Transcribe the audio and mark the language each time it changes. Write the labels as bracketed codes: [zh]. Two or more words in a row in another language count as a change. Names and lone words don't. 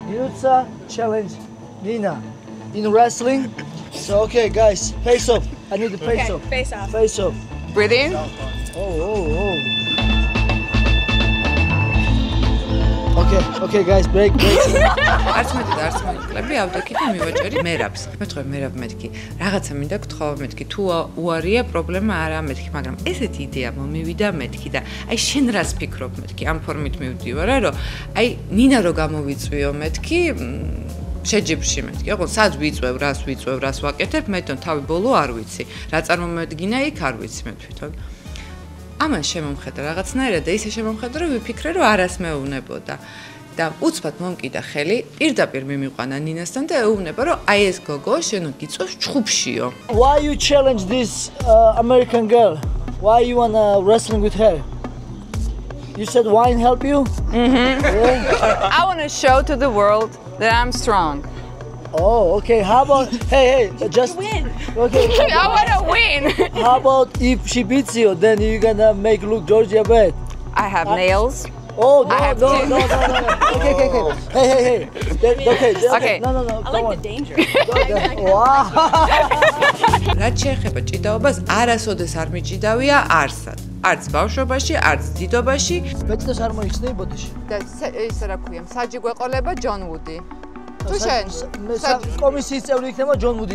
[en] Nirutsa challenge Nina in wrestling. So okay, guys, face off. I need the face off. Face off. Face off. Breathe in. Oh. Okay, guys, break. [ka] არც მეკლები ავდექი და მივაჭერი მერაბს. მეთქვა მერაბ მეთქი. რაღაცა მინდა გთხოვა მეთქი. თუ უარია პრობლემა არა მეთქი, მაგრამ ესეთი იდეა მომივიდა მეთქი და აი შენ რას ფიქრობ მეთქი? ამ ფორმით მივდივარ, რომ აი ნინა რო გამოვიწვიო მეთქი შეჯიბრში მეთქი. ოღონდ სად ვიწვევ, რას ვაკეთებ, მე თვითონ თავი ბოლო არ ვიცი. რა წარმომედგინა იქ არ ვიცი მე თვითონ. ამან შემომხედა რაღაცნაირად და ისე შემომხედა რომ ვიფიქრე რომ არას მეუბნებოდა და უცბად მომკიდა ხელი პირდაპირ მიმიყვანა ნინასთან და ეუბნება რომ აი ეს გოგო შენ გიწევს ჩხუბშიო. [en] Why you challenge this American girl? Why you wanna wrestling with her? You said wine help you? I want to show to the world that I'm strong. Oh, okay. How about hey, just win. Okay. I want to win. How about if she beats you, then you're gonna make look Georgia bad? I have nails. Oh no. I have two. No. Okay. Hey. Okay. No. I like the danger. Wow. [ka] რაც შეეხება ჭიდაობას, არასოდეს არ მიჭიდავია არსად. არც ბავშვობაში, არც დიდობაში. მეც არ მოიხსნე ბოდიში. და ის რა ქვია, საჯი გვეყოლება ჯონ ვუდი. თუ შენ კომისიის წევრი იქნება ჯონ ვუდი და